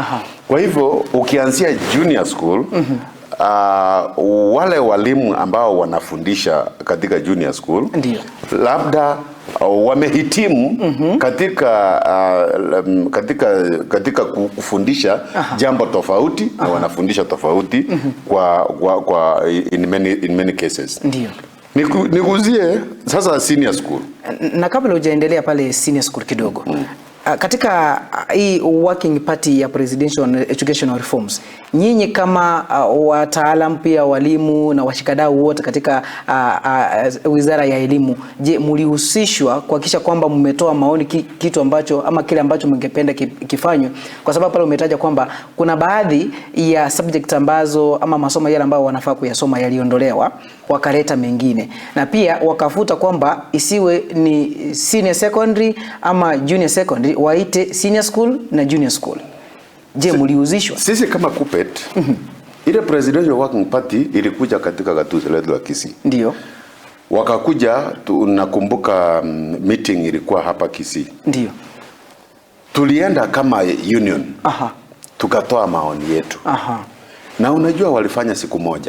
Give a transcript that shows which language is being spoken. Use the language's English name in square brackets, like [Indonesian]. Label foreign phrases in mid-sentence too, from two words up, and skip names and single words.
[Swahili] Kwa hivyo ukianzia [English] junior school, [Swahili] wale walimu ambao wanafundisha katika [English] junior school, [Swahili] labda wamehitimu katika kufundisha jambo tofauti, na wanafundisha tofauti [English] in many cases. [Swahili] Ndio. Niguzie sasa [English] senior school. [Swahili] Na kabla hujaendelea pale [English] senior school [Swahili] kidogo, katika hii [English] working party [Swahili] ya [English] presidential educational reforms, [Swahili] nyinyi kama wataalamu pia walimu na washikadau wote katika Wizara ya Elimu, je, mlihusishwa kuhakikisha kwamba mmetoa maoni kitu ambacho ama kile ambacho mngependa kifanywe? Kwa sababu pale umetaja kwamba kuna baadhi ya subject ambazo ama masomo yale ambayo wanafaa kuyasoma yaliondolewa, wakaleta mengine, na pia wakafuta kwamba isiwe ni [English] senior secondary [Swahili] ama [English] junior secondary, [Swahili] waite [English] senior school [Swahili] na [English] junior school. [Swahili] Je, mlihusishwa? Sisi kama KUPPET, ile [English] presidential working party [Swahili] ilikuja katika gatuzi letu la Kisii. Ndio. Wakakuja, tunakumbuka meeting ilikuwa hapa Kisii. Ndio. Tulienda kama union. Tukatoa maoni yetu. Na unajua walifanya siku moja.